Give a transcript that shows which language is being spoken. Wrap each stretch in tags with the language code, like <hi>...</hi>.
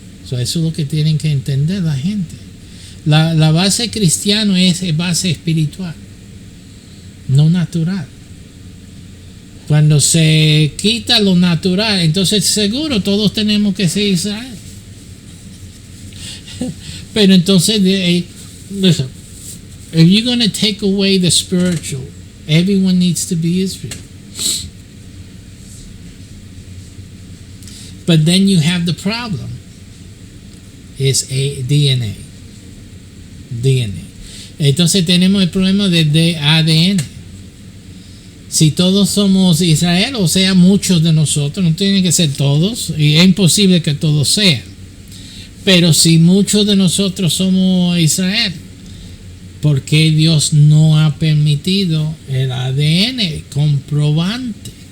<es>So, eso es lo que tienen que entender la gente. La base cristiana es base espiritual, no natural. Cuando se quita lo natural, entonces seguro todos tenemos que ser Israel. Pero entonces,</es> <en>listen, if you're going to take away the spiritual, everyone needs to be Israel. But then you have the problem. Is a DNA.</en> <es>Entonces tenemos el problema de ADN. Si todos somos Israel, o sea, muchos de nosotros, no tienen que ser todos, y es imposible que todos sean. Pero si muchos de nosotros somos Israel, ¿por qué Dios no ha permitido el ADN comprobante?</es>